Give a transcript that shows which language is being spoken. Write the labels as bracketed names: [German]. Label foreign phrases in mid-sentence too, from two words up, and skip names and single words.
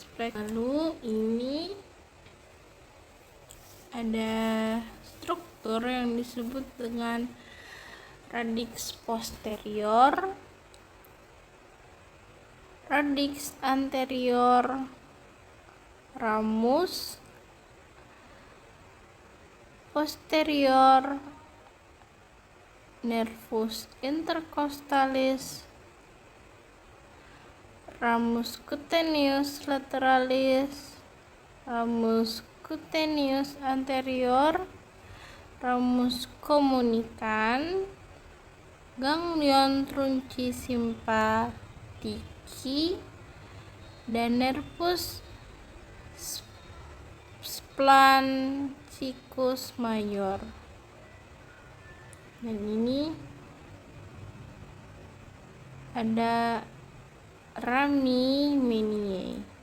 [Indonesian] Lalu ini ada struktur yang disebut dengan [Latin] radix posterior, radix anterior, ramus posterior, nervus intercostalis, ramus cutaneus lateralis, ramus cutaneus anterior, ramus communicans, ganglion trunci simpatiki, dan nervus splancicus major. [Indonesian] Dan ini ada [Latin] rami meniae.